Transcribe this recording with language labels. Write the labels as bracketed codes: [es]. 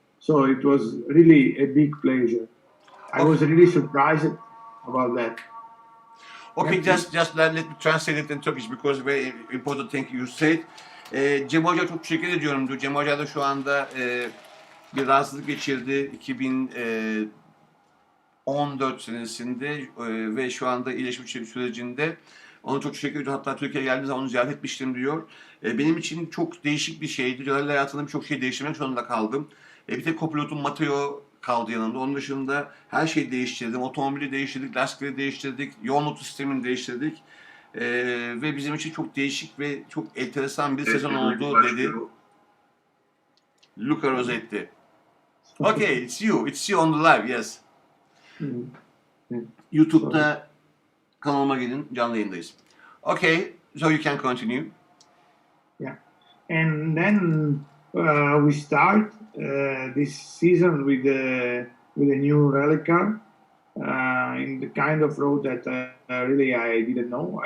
[en] So it was really a big pleasure. I was really surprised about that. Okay, Yeah, just let me translate it in Turkish because very important thing you said. [tr] Cem Hoca çok teşekkür ediyorum diyor. Cem Hoca da şu anda bir rahatsızlık geçirdi 2014 senesinde ve şu anda iyileşme sürecinde. Ona çok teşekkür ediyorum. Hatta Türkiye'ye geldiğim zaman onu ziyaret etmiştim diyor. Benim için çok değişik bir şeydi. Rally hayatımda birçok şey değiştirmek zorunda kaldım. Bir tek kopilotum Matteo kaldı yanımda. Onun dışında her şeyi değiştirdim. Otomobili değiştirdik, lastikleri değiştirdik, yol notu sistemini değiştirdik. Ve bizim için çok değişik ve çok enteresan bir sezon oldu dedi Luca Rossetti. [en] Okay, it's you on the live, yes. [tr] YouTube'da kanalıma gelin, canlı yayındayız. [en] Okay, so you can continue. Yeah, and then we start this season with a new rally car in the kind of road that really I didn't know.